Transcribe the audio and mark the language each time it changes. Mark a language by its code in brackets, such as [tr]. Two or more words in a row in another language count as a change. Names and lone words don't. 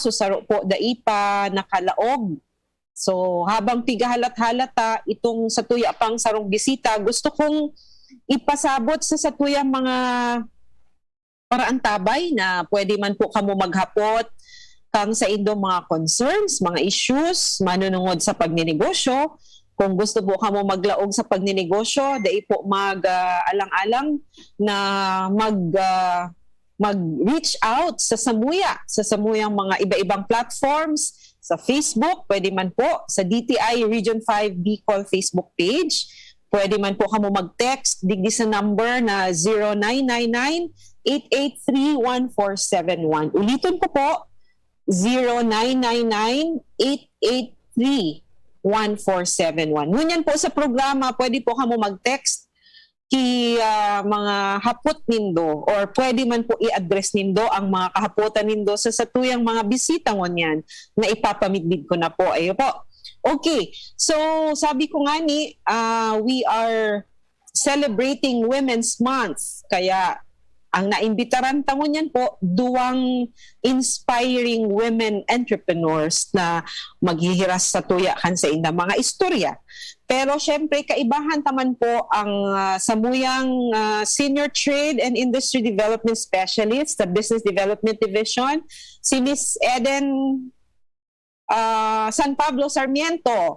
[bik] So Saro po daipa nakalaog. So habang pigahalat-halat ta itong sa tuya pang sarong bisita, gusto kong ipasabot sa tuya mga paraantabay na pwede man po kamo maghapot kang sa indong mga concerns, mga issues, manunungod sa pagninegosyo. Kung gusto po kamo maglaog sa pagninegosyo, dai po mag-alang-alang na mag- [en] reach out [bik] sa samuyang mga iba-ibang platforms, sa Facebook, pwede man po, sa DTI Region 5 Bicol Facebook page, pwede man po kamo mag-text, digdi sa number na 0999-883-1471. Ulitin ko po, 0999-883-1471. 1471. Ngunyan po sa programa, pwede po kamo mag-text ki mga hapot nindo or pwede man po i-address nindo ang mga kahapotan nindo sa satuyang mga bisita ngunyan na ipapamidbid ko na po. [tl] Ayo po. Okay. So, sabi ko nga ni, [en] we are celebrating Women's Month. [bik] Kaya Ang naimbitaran tamo niyan po, duwang [en] inspiring women entrepreneurs [bik] na maghihiras sa tuya kan sa inda mga istorya. Pero syempre, kaibahan taman po ang samuyang Senior Trade and Industry Development Specialist, the Business Development Division, si Miss Eden San Pablo Sarmiento.